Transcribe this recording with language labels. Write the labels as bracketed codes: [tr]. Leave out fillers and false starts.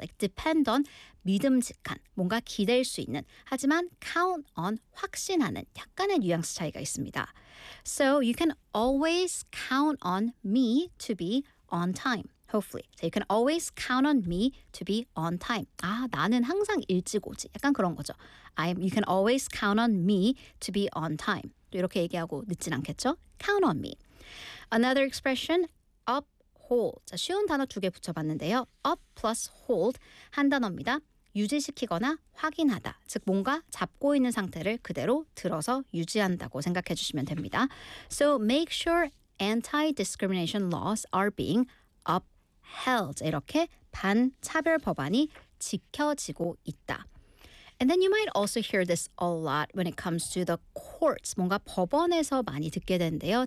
[en] Like depend on, [ko] 믿음직한, 뭔가 기댈 수 있는, 하지만 count on, 확신하는 약간의 뉘앙스 차이가 있습니다. [en] So you can always count on me to be on time. Hopefully. So you can always count on me to be on time. [ko] 아, 나는 항상 일찍 오지. 약간 그런 거죠. [en] You can always count on me to be on time. [ko] 또 이렇게 얘기하고 늦진 않겠죠? [en] Count on me. Another expression, uphold. [ko] 자, 쉬운 단어 두 개 붙여봤는데요. [en] Up plus hold. [ko] 한 단어입니다. 유지시키거나 확인하다. 즉, 뭔가 잡고 있는 상태를 그대로 들어서 유지한다고 생각해 주시면 됩니다. [en] So make sure anti-discrimination laws are being upheld. [ko] 이렇게 반차별 법안이 지켜지고 있다. [en] And then you might also hear this a lot when it comes to the courts. [ko] 뭔가 법원에서 많이 듣게 되는데요.